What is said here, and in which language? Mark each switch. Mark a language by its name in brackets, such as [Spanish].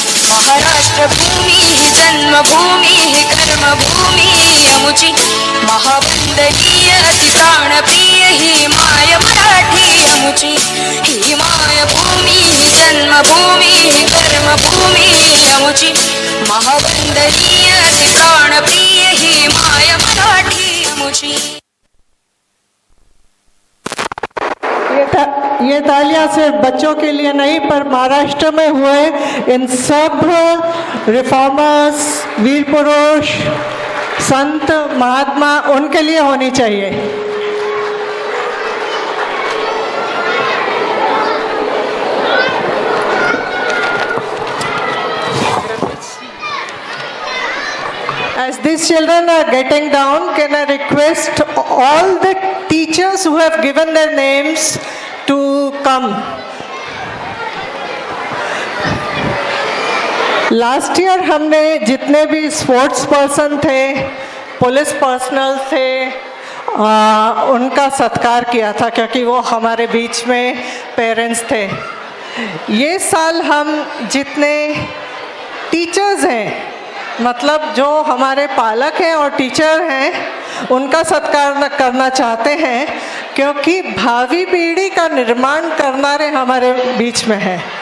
[Marathi] महाराष्ट्र भूमी ही जन्मभूमी ही कर्मभूमी अमुची महावंदनीय अति प्राणप्रिय ही माय मराठी अमुची ही माय भूमी ही जन्मभूमी ही कर्मभूमी अमुची महावंदनीय अति प्राणप्रिय ही माय मराठी अमुची [Hindi] ये तालियां सिर्फ बच्चों के लिए नहीं पर महाराष्ट्र में हुए इन सब रिफॉर्मर्स, वीर पुरुष, संत, महात्मा उनके लिए होनी चाहिए। [English] As these children are getting down, can I request all the teachers who have given their names to come? [Hindi] Last year हमने जितने भी स्पोर्ट्स पर्सन थे, पुलिस पर्सनल थे, उनका सत्कार किया था क्योंकि वो हमारे बीच में पेरेंट्स थे। ये साल हम जितने टीचर्स हैं, मतलब जो हमारे पालक हैं और टीचर हैं, उनका सत्कार करना चाहते हैं क्योंकि भावी पीढ़ी का निर्माण करनारे हमारे बीच में है।